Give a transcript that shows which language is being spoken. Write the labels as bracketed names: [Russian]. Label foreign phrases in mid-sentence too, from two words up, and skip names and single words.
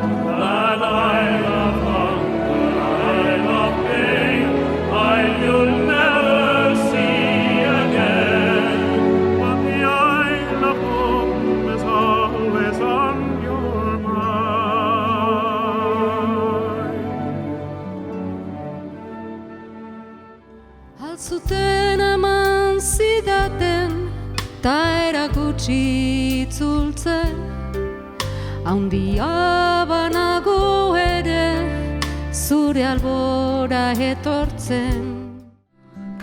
[English] That Isle of hunger, Isle of pain, Isle you'll never see again, but the Isle of Home is always on your mind. [Basque] Al zuten eman zidaten, ta erakutsi itzultzen, haundia banago ere, zure albora etortzen.